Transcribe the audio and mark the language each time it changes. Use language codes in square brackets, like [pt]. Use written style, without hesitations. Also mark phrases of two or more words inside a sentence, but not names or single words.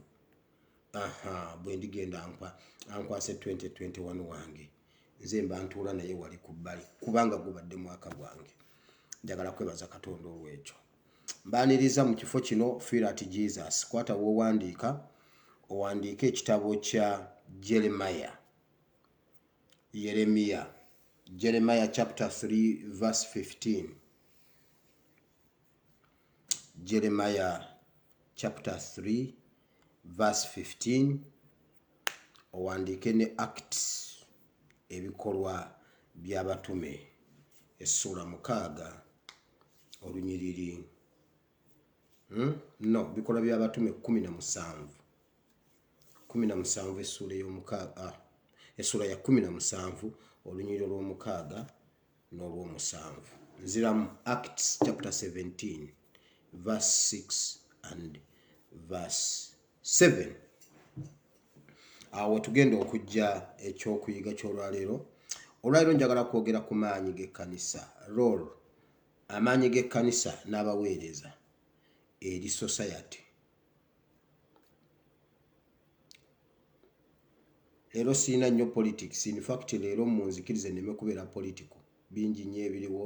[lg] Bwe ndigenda ankwase 2021 wange, nze mba ntuula naye wali ku bbali kubanga gubadde mwaka gwange. Njagala kwebaza Katonda olw'ekyo. Mbaaniriza mu kifo kino Feel at Jesus. Kwata w'owandiika, owandiike ekitabo kya Jeremiah [en] chapter 3 verse 15. Jeremiah chapter 3 verse 15. [lg] Owandiike ne Acts, ebikolwa by'abatume, essula 6 olunyiriri bikolwa by'abatume 17 essula ya 17 olunyiriri olw'omukaaga n'olw'omusanvu. [en] nziramu Acts chapter 17 verse 6 and verse 7. [lg] Awo tugenda okujja ekyokuyiga ky'olwaleero. Olwaleero njagala kwogera ku maanyi g'ekkanisa, role, amaanyi g'ekkanisa n'abaweereza eri society. Leero siina nnyo politics, [en] in fact [lg] leero munzikirize nneme kubeera political, bingi nnyo ebiriwo.